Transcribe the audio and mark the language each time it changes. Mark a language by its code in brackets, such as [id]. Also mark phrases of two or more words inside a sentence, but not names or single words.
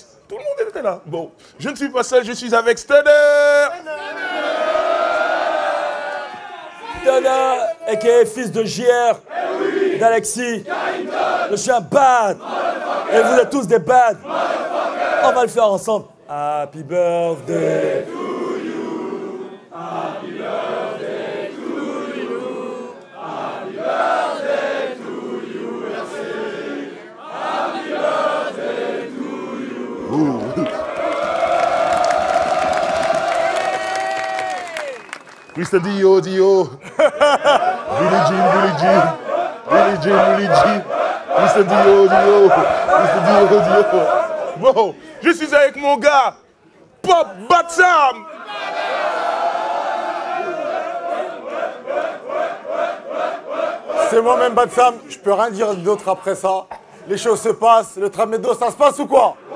[fr] Tout le monde était là. Bon, je ne suis pas seul, je suis avec Stunner. Stunner, a.k.a. fils de JR, d'Alexis. Je suis un bad. Et vous êtes tous des bad. On va le faire ensemble. [en] Happy birthday to you. Happy birthday to you. Happy birthday to you. Happy birthday to you. Mr. Dio, Dio. Billie Jean, Billie Jean. Billie Jean, Billie Jean. Mr. Dio, Dio. Mr. Dio, Dio. [fr] Bon, je suis avec mon gars, Pop Batsam. C'est moi-même Batsam, je peux rien dire d'autre après ça. Les choses se passent, le Trabendo, ça se passe ou quoi?